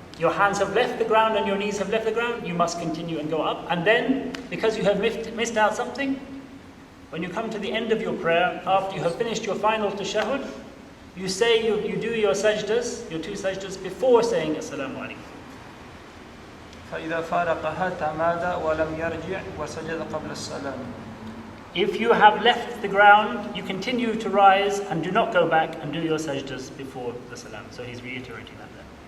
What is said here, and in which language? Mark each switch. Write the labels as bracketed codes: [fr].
[en] Your hands have left the ground and your knees have left the ground, you must continue and go up. And then, because you have missed out something, when you come to the end of your prayer, after you have finished your final tashahhud, you say you do your sajdas, your 2 sajdas, before saying Assalamu alaikum. [ar] فإذا فارقها تمادى ولم يرجع وسجد قبل السلام. [en] If you have left the ground, you continue to rise and do not go back and do your sajdas before the salam. So he's reiterating that there.